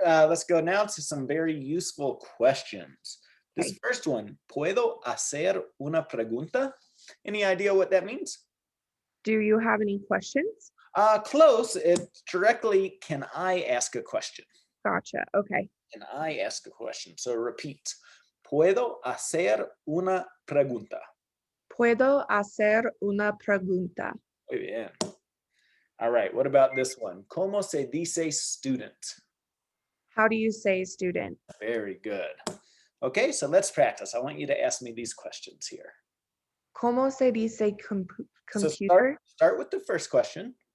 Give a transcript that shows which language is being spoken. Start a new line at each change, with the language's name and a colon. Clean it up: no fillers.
English: Let's go now to some very useful questions. This Okay. first one,
Spanish: ¿puedo hacer una pregunta?
English: Any idea what that means? Do you have any questions? Close. It directly, can I ask a question? Gotcha. Okay. Can I ask a question? So repeat.
Spanish: ¿Puedo hacer una pregunta? Puedo hacer una pregunta. Muy bien.
English: All right, what about this one?
Spanish: ¿Cómo se dice student?
English: How do you say student? Very good. Okay, so let's practice. I want you to ask me these questions here.
Spanish: ¿Cómo se dice
English: So computer? start with the first question.